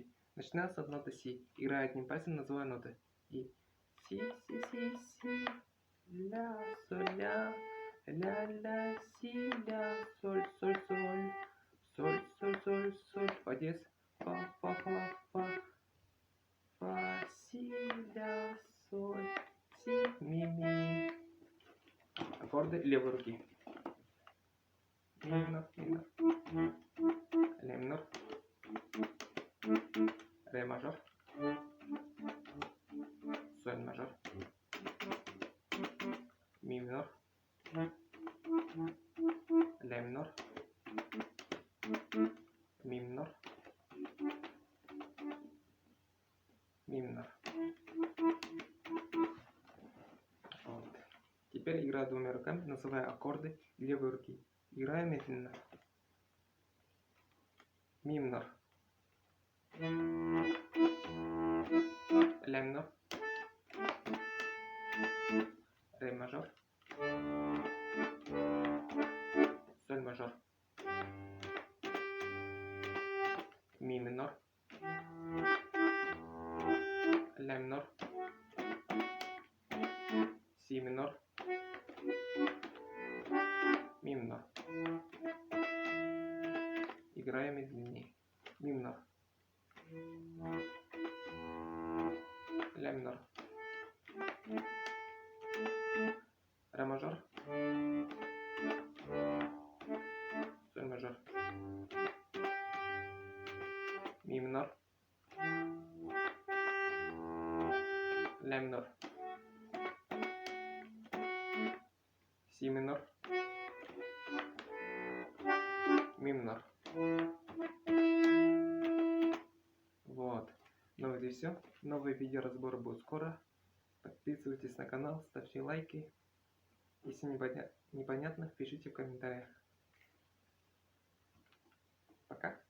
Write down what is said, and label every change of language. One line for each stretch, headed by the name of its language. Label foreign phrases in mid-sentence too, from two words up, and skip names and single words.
Russian: Начиная с ноты си. Играю одним пальцем, называя ноты. И си, си, си, си, ля, соль, ля, ля, си, ля, соль, соль, соль, соль, соль, соль, соль, фа диез, фа, фа, фа, фа, фа, си, ля, соль, си, ми, ми. Аккорды левой руки. Ми минор, минор, ля минор, ре мажор, соль мажор, ми минор, ля минор, ми минор, ми минор. Вот. Теперь играю двумя руками, называя аккорды левой руки. Играю медленно. Ми минор, ля минор, ре мажор, соль мажор, ми минор, ля минор, си минор, ми минор. Играю медленнее. Ми минор, ля минор, ре мажор, соль мажор, ми минор, ля минор, си минор, ми минор. Вот. Ну вот и все. Новые видеоразборы будут скоро. Подписывайтесь на канал, ставьте лайки. Если непонятно, пишите в комментариях. Пока.